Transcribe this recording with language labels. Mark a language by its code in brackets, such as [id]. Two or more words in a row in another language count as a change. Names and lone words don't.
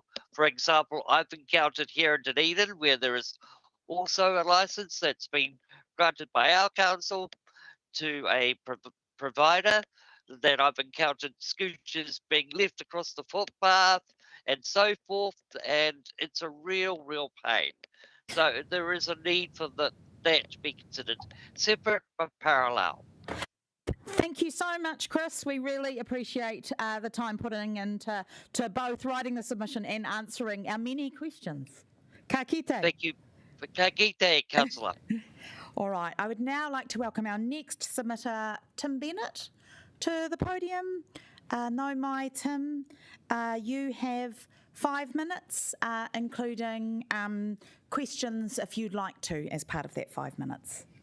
[en] For example, I've encountered here in Dunedin where there is also a licence that's been granted by our council to a provider, that I've encountered scooters being left across the footpath and so forth, and it's a real pain. So there is a need for that to be considered separate but parallel. Thank you so much, Chris. We really appreciate the time putting into to both writing the submission and answering our many questions. [mi] Ka kite. [en] Thank you. [mi] Ka kite, [en] Councillor. All right, I would now like to welcome our next submitter, Tim Bennett, to the podium. [mi] No mai, [en] Tim, you have 5 minutes, including questions if you'd like to, as part of that 5 minutes.